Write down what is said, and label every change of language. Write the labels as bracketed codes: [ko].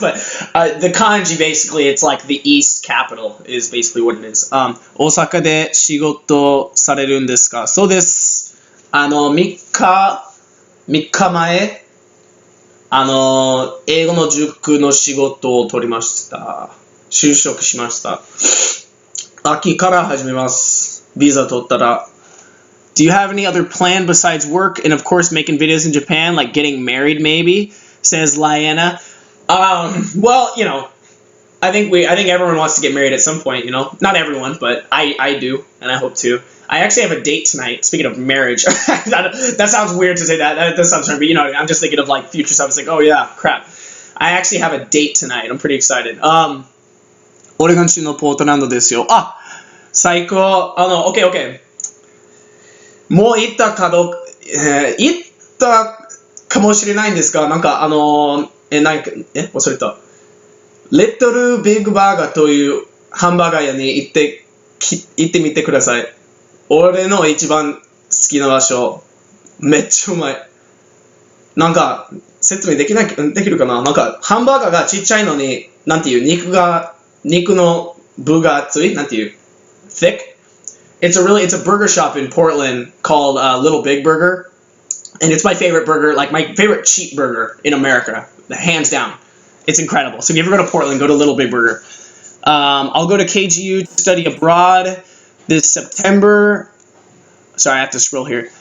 [en] But the kanji basically, it's like the East capital is basically what it is. [ja] 大阪で仕事されるんですか？そうです。 3日前、英語の塾の仕事を取りました。就職しました。秋から始めます。ビザ取ったら。 [en] Do you have any other plan besides work and of course making videos in Japan, like getting married maybe? Says Liana. Well, you know, I think everyone wants to get married at some point, you know. Not everyone, but I do, and I hope to. I actually have a date tonight. Speaking of marriage, that sounds weird to say that. That does sound strange, but you know, I'm just thinking of like future stuff. It's like, oh yeah, crap. I actually have a date tonight. I'm pretty excited. [ja] オレゴン州のポートランドですよ。あ、最高。OK。もう行ったかどうか、行ったかもしれないんですが、なんか忘れた。レットルビッグバーガーというハンバーガー屋に行ってみてください。俺の一番好きな場所。めっちゃうまい。なんか、説明できるかな？なんか、ハンバーガーがちっちゃいのに、なんていう、肉の部が厚い？なんていう？thick? [en] It's a burger shop in Portland called Little Big Burger, and it's my favorite burger, like my favorite cheap burger in America, hands down. It's incredible. So if you ever go to Portland, go to Little Big Burger. I'll go to KGU to study abroad this September. Sorry, I have to scroll here.